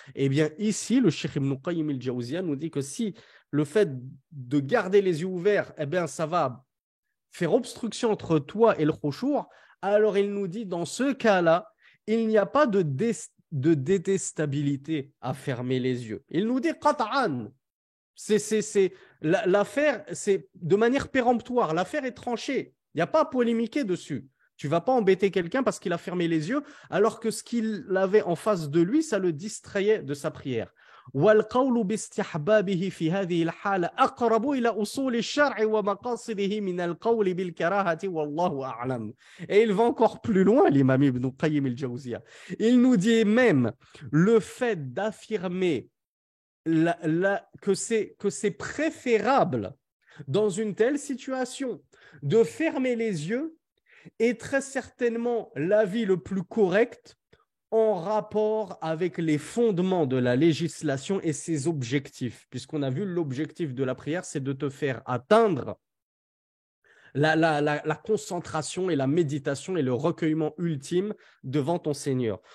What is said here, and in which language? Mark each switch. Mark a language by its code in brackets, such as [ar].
[fr] Eh bien, ici, le Cheikh Ibn Qayyim al-Jawziyya nous dit que si le fait de garder les yeux ouverts, eh bien, ça va faire obstruction entre toi et le khushu', alors il nous dit dans ce cas-là, il n'y a pas de détestabilité à fermer les yeux. Il nous dit qat'an. L'affaire, c'est de manière péremptoire. L'affaire est tranchée. Il n'y a pas à polémiquer dessus. Tu ne vas pas embêter quelqu'un parce qu'il a fermé les yeux, alors que ce qu'il avait en face de lui, ça le distrayait de sa prière. [ar] والقول باستحبابه في هذه الحالة أقرب إلى أصول الشرع ومقاصده من القول بالكراهة والله أعلم. [fr] Et il va encore plus loin, l'imam Ibn Qayyim al-Jawziyya. Il nous dit même le fait d'affirmer que c'est préférable dans une telle situation de fermer les yeux est très certainement l'avis le plus correct en rapport avec les fondements de la législation et ses objectifs, puisqu'on a vu l'objectif de la prière, c'est de te faire atteindre la concentration et la méditation et le recueillement ultime devant ton Seigneur.